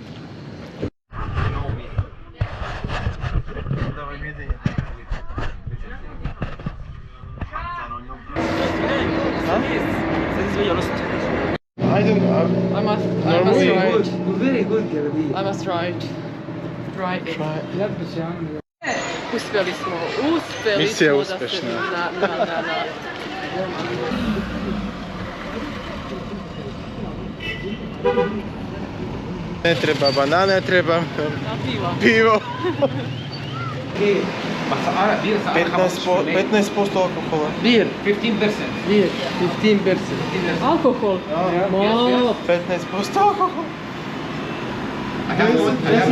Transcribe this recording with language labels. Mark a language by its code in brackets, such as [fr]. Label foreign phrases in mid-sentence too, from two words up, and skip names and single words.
[en] I don't know. I must try it. Very good, Galabi. I must try it. Try it. [bs] Uspjeli smo Misija da se... uspješna. Da. Ne treba banane, treba Piva. pivo. [ar] بس أنا بير [bs] 15% alkohola. [ar] بير 15%. [en] Beer. 15%. Alkohol. [bs] 15% alkohola. [en] I have